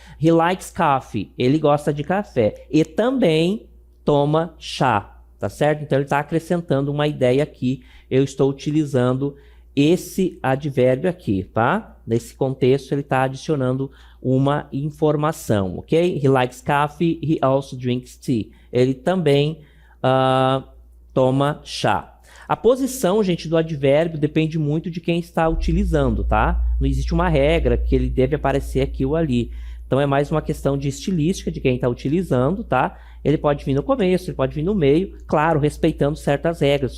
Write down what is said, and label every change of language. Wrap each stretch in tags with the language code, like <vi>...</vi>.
<pt>He likes coffee. Ele gosta de café. E também toma chá, tá certo? Então ele está acrescentando uma ideia aqui. Eu estou utilizando esse advérbio aqui, tá? Nesse contexto ele está adicionando uma informação, ok?</pt> <en>He likes coffee, he also drinks tea.</en> <pt>Ele também toma chá. A posição, gente, do advérbio depende muito de quem está utilizando, tá? Não existe uma regra que ele deve aparecer aqui ou ali. Então é mais uma questão de estilística de quem está utilizando, tá? Ele pode vir no começo, ele pode vir no meio, claro, respeitando certas regras.</pt>